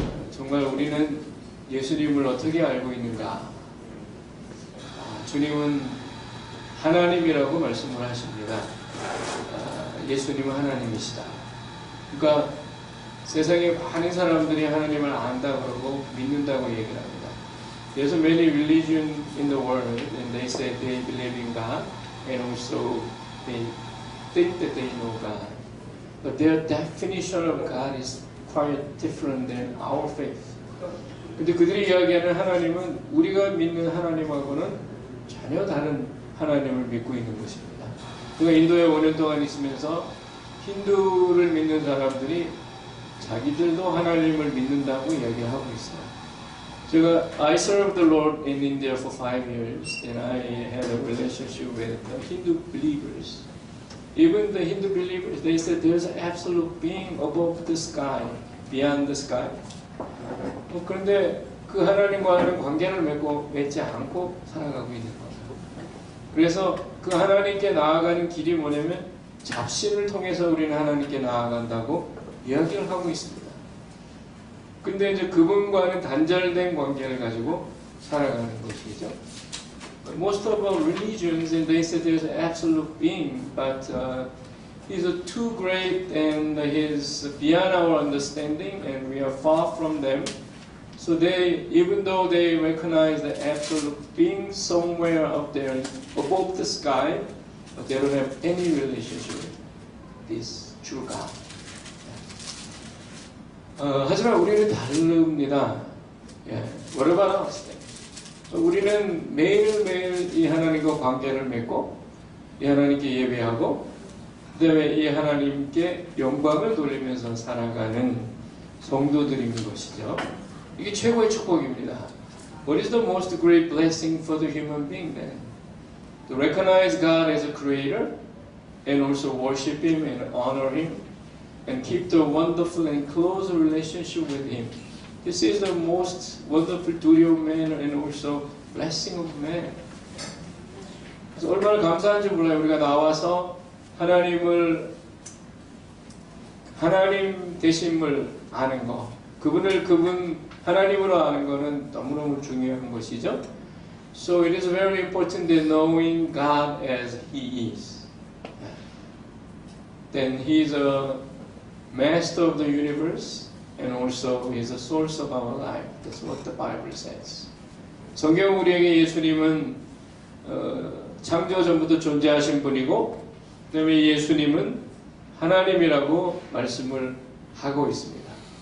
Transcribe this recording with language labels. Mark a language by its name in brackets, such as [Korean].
[Korean] 정말 우리는 예수님을 어떻게 알고 있는가? 주님은 하나님이라고 말씀을 하십니다. 예수님은 하나님이시다. 그러니까 세상에 많은 사람들이 하나님을 안다 그러고 믿는다고 얘기를 합니다. [English] There's many religions in the world and they say they believe in God and also they think that they know God. But their definition of God is quite different than our faith. [Korean] 근데 그들이 이야기하는 하나님은 우리가 믿는 하나님하고는 전혀 다른 하나님을 믿고 있는 것입니다. 그러니까 인도에 5년 동안 있으면서 힌두를 믿는 사람들이 자기들도 하나님을 믿는다고 이야기하고 있어요. 제가 [English] I served the Lord in India for 5 years and I had a relationship with the Hindu believers. Even the Hindu believers, they said there's an absolute being above the sky, beyond the sky. [Korean] 그런데 그 하나님과는 관계를 맺지 않고 살아가고 있는 거예요. 그래서 그 하나님께 나아가는 길이 뭐냐면 잡신을 통해서 우리는 하나님께 나아간다고 이야기를 하고 있습니다. 근데 이제 그분과는 단절된 관계를 가지고 살아가는 것이죠. [English] Most of our religions, and they say there's an absolute being, but He's too great and He's beyond our understanding, and we are far from them. So they, even though they recognize the absolute being somewhere up there above the sky, but they don't have any relationship with this true God. [Korean] 하지만 우리는 다릅니다. [English] What about us? [Korean] 우리는 매일매일 이 하나님과 관계를 맺고 이 하나님께 예배하고 그 다음에 이 하나님께 영광을 돌리면서 살아가는 성도들인 것이죠. 이게 최고의 축복입니다. [English] What is the most great blessing for the human being then? To recognize God as a creator and also worship Him and honor Him and keep the wonderful and close relationship with Him. This is the most wonderful duty of man and also blessing of man. [Korean] 그래서 얼마나 감사한지 몰라요. 우리가 나와서 하나님 되심을 아는 거, 그분 하나님으로 아는 거는 너무너무 중요한 것이죠. [English] So it is very important that knowing God as He is. Then He is a master of the universe. And also He is the source of our life. That's what the Bible says. [Korean] 성경 우리에게 예수님은 창조 전부터 존재하신 분이고 그 다음에 예수님은 하나님이라고 말씀을 하고 있습니다.